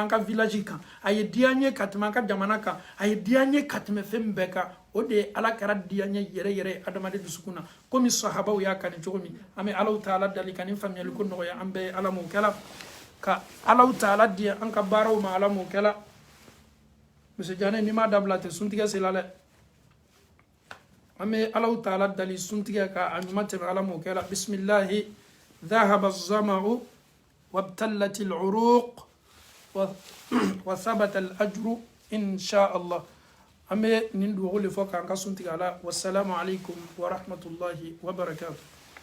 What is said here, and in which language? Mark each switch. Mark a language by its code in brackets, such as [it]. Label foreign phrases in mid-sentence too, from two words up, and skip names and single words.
[bm] an ka village kan a ye diya an ye ka tɛmɛ an ka jamana kan a ye diya an ye ka tɛmɛ fɛn bɛɛ kan o de ye ala kɛra diya an ye yɛrɛ yɛrɛ adamaden dusukun na komi sahabaw y'a kani cogo min an bɛ alaw taala dali ka ni faamuyaliko nɔgɔya an bɛɛ ye ala m'o kɛla ka alaw taala di an ka baaraw ma ala m'o kɛla monsieur Diané n'i m'a dabila tɛ suntigɛ sela dɛ an bɛ alaw taala dali suntigɛ ka a ɲuman tɛmɛ ala m'o kɛla bisimilahi [ar] ذهب الظمأ وابتلت العروق وثبت الأجر إن شاء الله أمي نندو غولي فوق عن قصنتك على والسلام عليكم ورحمة الله وبركاته